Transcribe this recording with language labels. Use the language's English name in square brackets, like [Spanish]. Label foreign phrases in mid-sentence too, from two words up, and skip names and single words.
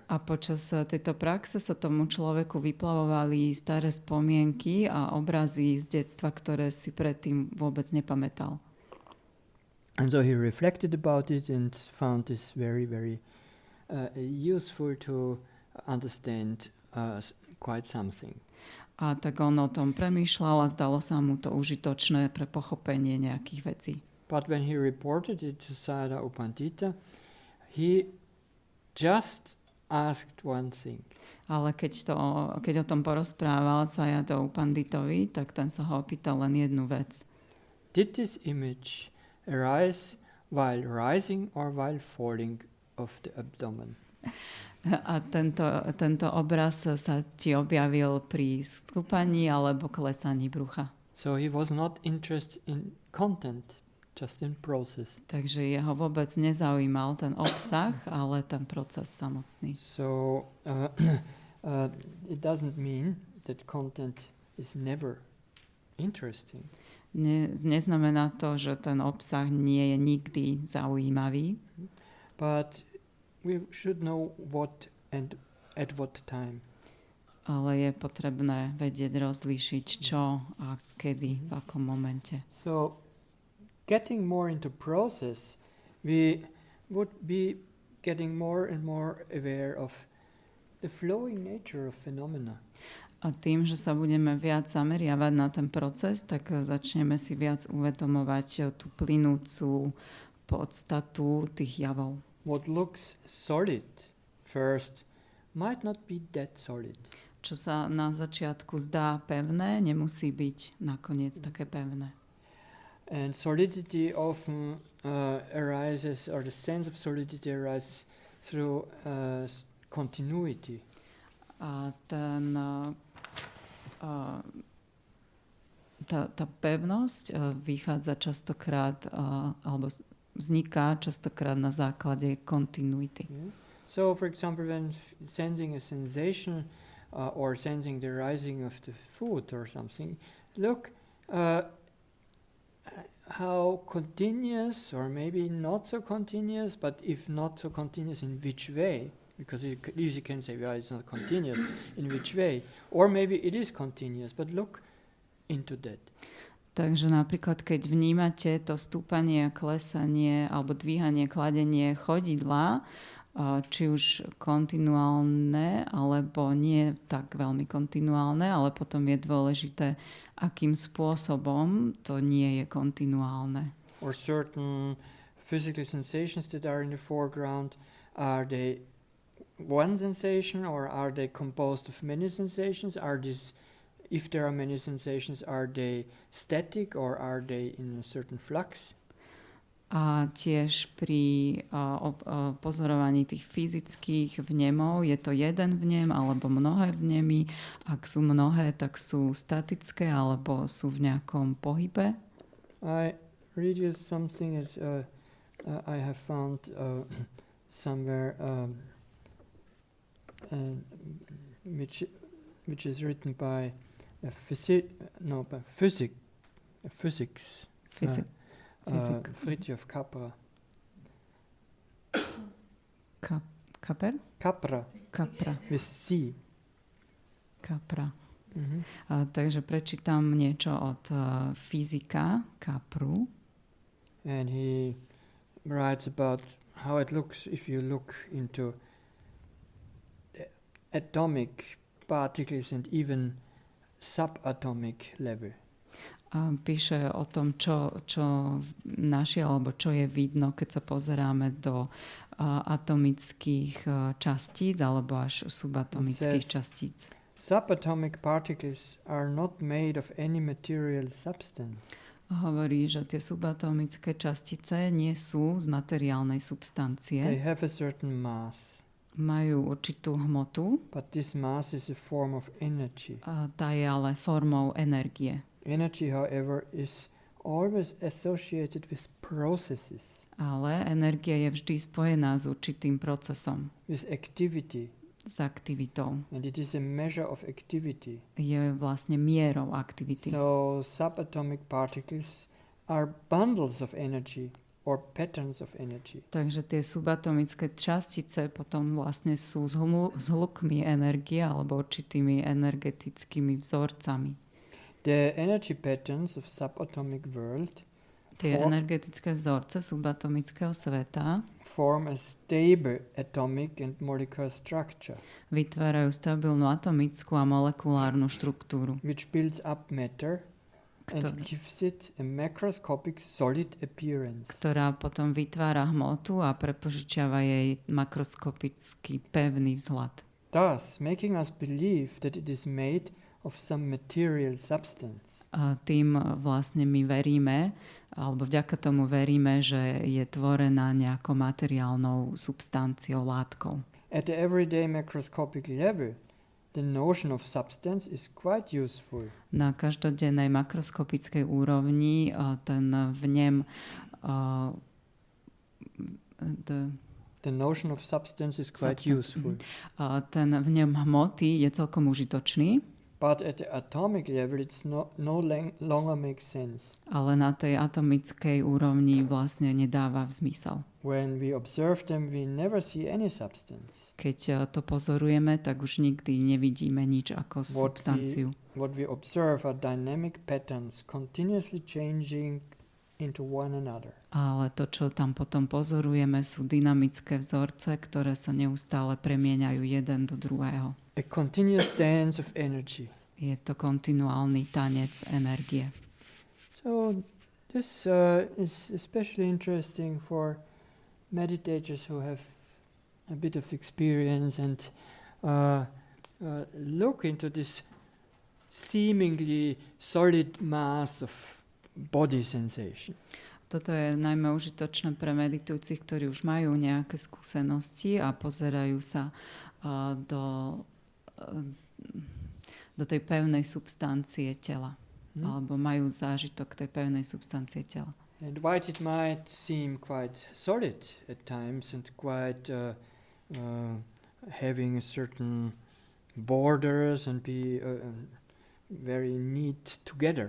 [Slovak] A počas tejto praxe sa tomu človeku vyplavovali staré spomienky a obrazy z detstva, ktoré si predtým vôbec nepamätal. [English] And so he reflected about it and found this very, very useful to understand quite something. [Slovak] A tak on o tom premýšľal a zdalo sa mu to užitočné pre pochopenie nejakých vecí. [English] But when he reported it to Sada Upandita, he just asked one thing. [Slovak] Ale keď o tom porozprával Sada Upanditovi, tak ten sa ho opýtal len jednu vec. [English] Did this image arise while rising or while falling of the abdomen? [Slovak] A tento obraz sa ti objavil pri stúpaní alebo klesaní brucha. [English] So he was not interested in content, just in process. [Slovak] Takže jeho vôbec nezaujímal ten obsah, ale ten proces samotný. [English] So it doesn't mean that content is never interesting. [Slovak] Neznamená to, že ten obsah nie je nikdy zaujímavý. [English] But we should know what and at what time. [Slovak] Ale je potrebné vedieť rozlíšiť čo a kedy, v akom momente. [English] So getting more into process, we would be getting more and more aware of the flowing nature of phenomena. [Slovak] A tým, že sa budeme viac zameriavať na ten proces, tak začneme si viac uvedomovať tú plynúcu podstatu tých javov. [English] What looks solid first might not be that solid. [Slovak] Čo sa na začiatku zdá pevné, nemusí byť nakoniec také pevné. [English] And solidity often arises, or the sense of solidity arises through continuity. [Slovak] A tá pevnosť vychádza častokrát, alebo vzniká častokrát na základe continuity. [English] Yeah. So, for example, when sensing a sensation or sensing the rising of the food or something, look how continuous, or maybe not so continuous, but if not so continuous, in which way? Because you easily can say, well, it's not continuous. In which way? Or maybe it is continuous, but look into that. [Slovak] Takže napríklad, keď vnímate to stúpanie, klesanie alebo dvíhanie, kladenie chodidla, či už kontinuálne, alebo nie tak veľmi kontinuálne, ale potom je dôležité, akým spôsobom to nie je kontinuálne. [English] Or certain physical sensations that are in the foreground, are they one sensation or are they composed of many sensations? If there are many sensations, are they static or are they in a certain flux? [Slovak] A tiež pri pozorovaní tých fyzických vnemov, je to jeden vnem alebo mnohé vnemy. Ak sú mnohé, tak sú statické alebo sú v nejakom pohybe. [English] I read you something that I have found somewhere which is written by physics. Fritjof Capra. Capra. With C. Capra. Mm-hmm. [Slovak] Takže prečítam niečo od fyzika Capru. [English] And he writes about how it looks if you look into the atomic particles and even subatomic level. [Slovak] Píše o tom, čo našiel, alebo čo je vidno, keď sa pozeráme do atomických častíc alebo až subatomických častíc. [English] Subatomic particles are not made of any material substance. [Slovak] Hovorí, že tie subatomické častice nie sú z materiálnej substancie. [English] They have a certain mass. [Slovak] Majú určitú hmotu. [English] But this mass is a form of energy. [Slovak] Tá je ale formou energie. [English] Energy, however, is always associated with processes. [Slovak] Ale energia je vždy spojená s určitým procesom. [English] With activity. [Slovak] S aktivitou. [English] And it is a measure of activity. [Slovak] Je vlastne mierou aktivity. [English] So subatomic particles are bundles of energy or patterns of energy. [Slovak] Takže tie subatomické častice potom vlastne sú zhlukmi energie alebo určitými energetickými vzorcami. [English] The energy patterns of subatomic world [Slovak] tie energetické vzorce subatomického sveta [English] form a stable atomic and molecular structure. [Slovak] Vytvárajú stabilnú atomickú a molekulárnu štruktúru. [English] Which builds up matter and gives it a macroscopic solid appearance. [Slovak] Ktorá potom vytvára hmotu a prepožičiava jej makroskopický pevný vzhľad. [English] Thus, making us believe that it is made of some material substance. [Slovak] A tým vlastne my veríme, alebo vďaka tomu veríme, že je tvorená nejakou materiálnou substanciou, látkou. [English] At the everyday macroscopic level, the notion of substance is quite useful. [Slovak] Na každodennej makroskopickej úrovni ten vnem [English] the notion of substance is quite useful. [Slovak] Ten vnem hmoty je celkom užitočný. [English] But at the atomic level it's no longer makes sense. [Slovak] Ale na tej atomickej úrovni vlastne nedáva zmysel. [English] When we observe them, we never see any substance. [Slovak] Keď to pozorujeme, tak už nikdy nevidíme nič ako substanciu. [English] What we observe are dynamic patterns continuously changing into one another. [Slovak] Ale to, čo tam potom pozorujeme, sú dynamické vzorce, ktoré sa neustále premieňajú jeden do druhého. [English] A continuous dance of energy. [Slovak] Je to kontinuálny tanec energie. [English] So this is especially interesting for meditators who have a bit of experience and look into this seemingly solid mass of body sensation. [Slovak] Toto je najmä užitočné pre meditujúcich, ktorí už majú nejaké skúsenosti a pozerajú sa do tej pevnej substancie tela. Alebo majú zážitok tej pevnej substancie tela. [English] And while it might seem quite solid at times and quite having a certain borders and be very neat together.